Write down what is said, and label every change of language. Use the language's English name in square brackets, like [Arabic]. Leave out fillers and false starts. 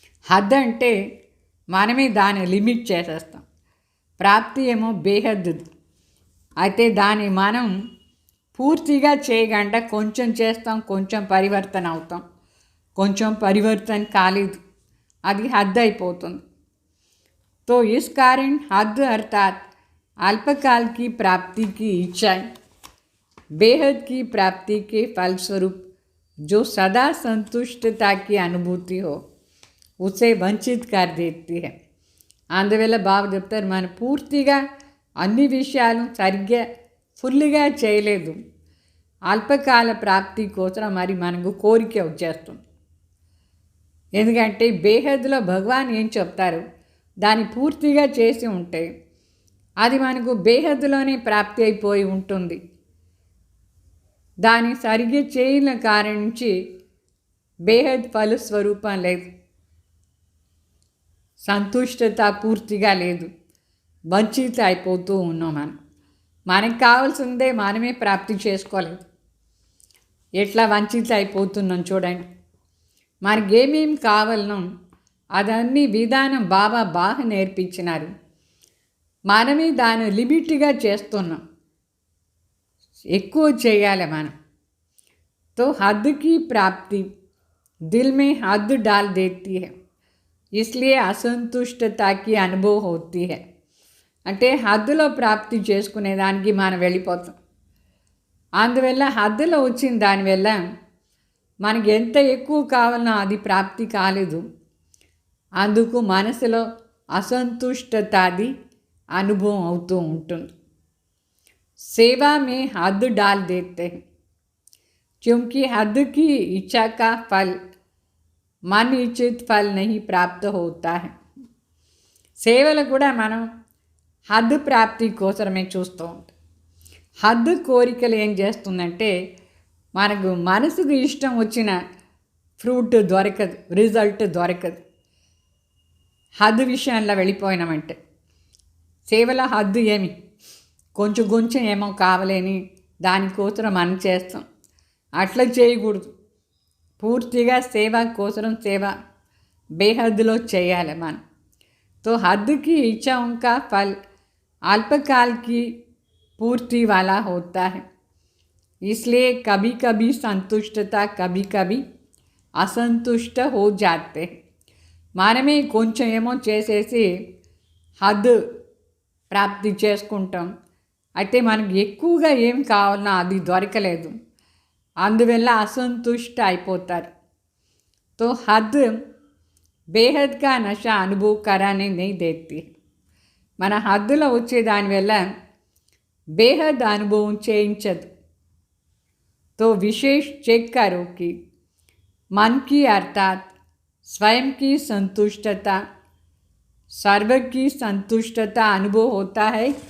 [Telugu] హద్దు అంటే మనమే దాన్ని లిమిట్ చేసేస్తాం. ప్రాప్తి ఏమో బేహద్దుది. అయితే దాన్ని మనం పూర్తిగా చేయకుండా కొంచెం చేస్తాం, కొంచెం పరివర్తన అవుతాం, కొంచెం పరివర్తన కాలేదు, అది హద్దు అయిపోతుంది. [Hindi] तो इस कारण हद अर्थात अल्पकाल की प्राप्ति की इच्छा, बेहद की प्राप्ति के फलस्वरूप जो सदा संतुष्टता की अनुभूति हो उसे वंचित कर देती है. [Telugu] అందువల్ల బాబు చెప్తారు, మన పూర్తిగా అన్ని విషయాలు సరిగ్గా ఫుల్గా చేయలేదు, అల్పకాల ప్రాప్తి కోసం మరి మనకు కోరిక వచ్చేస్తుంది. ఎందుకంటే బేహద్లో భగవాన్ ఏం చెప్తారు దాన్ని పూర్తిగా చేసి ఉంటే అది మనకు బేహద్లోనే ప్రాప్తి అయిపోయి ఉంటుంది. దాన్ని సరిగ్గా చేయని కారణం నుంచి బేహద్ ఫలస్వరూపం లేదు, సంతుష్టత పూర్తిగా లేదు, వంచిత అయిపోతూ ఉన్నాం. మనకు కావాల్సిందే మనమే ప్రాప్తి చేసుకోలేదు. ఎట్లా వంచిత అయిపోతున్నాం చూడండి. మనకేమేమి కావాలనో అదన్నీ విధానం బాబా బాగా నేర్పించినారు. మనమే దాన్ని లిమిట్గా చేస్తున్నాం, ఎక్కువ చేయాలి మనం. [Hindi] तो हद की प्राप्ति दिल में हद डाल देती है, इसलिए असंतुष्टता की अनुभव होती है. [Telugu] అంటే హద్దులో ప్రాప్తి చేసుకునే దానికి మనం వెళ్ళిపోతాం. అందువల్ల హద్దులో వచ్చిన దానివల్ల మనకి ఎంత ఎక్కువ కావాలనో అది ప్రాప్తి కాలేదు. అందుకు మనసులో అసంతుష్టతాది అనుభవం అవుతూ ఉంటుంది. [Hindi] सेवा में हद डाल देते हैं, क्योंकि हद की इच्छा का फल मन इच्छित फल नहीं प्राप्त होता है. [Telugu] సేవలు కూడా మనం హద్దు ప్రాప్తి కోసమే చూస్తూ ఉంటాం. హద్దు కోరికలు ఏం చేస్తుందంటే మనకు మనసుకు ఇష్టం వచ్చిన ఫ్రూట్ దొరకదు, రిజల్ట్ దొరకదు. హద్దు విషయంలో వెళ్ళిపోయినామంటే సేవలో హద్దు ఏమి, కొంచెం కొంచెం ఏమో కావాలని దానికోసం మనం చేస్తాం. అట్లా చేయకూడదు. పూర్తిగా సేవ కోసం సేవ బేహద్దులో చేయాలి మనం. [Hindi] तो हद की इच्छाओं का फल अल्पकाल की पूर्ति वाला होता है, इसलिए कभी कभी संतुष्टता कभी कभी असंतुष्ट हो जाते हैं. [Telugu] మనమే కొంచెం ఏమో చేసేసి హద్దు ప్రాప్తి చేసుకుంటాం. అయితే మనకు ఎక్కువగా ఏం కావాలన్నా అది దొరకలేదు, అందువల్ల అసంతుష్ట అయిపోతారు. [Hindi] तो हद బేహద్ కా నషా అనుభవ్ కరానే नहीं देती. [Telugu] మన హద్దులో వచ్చే దానివల్ల బేహద్ అనుభవం చేయించదు. [Hindi] तो विशेष चेक करो कि मन की अर्थात स्वयं की संतुष्टता सर्व की संतुष्टता अनुभव होता है.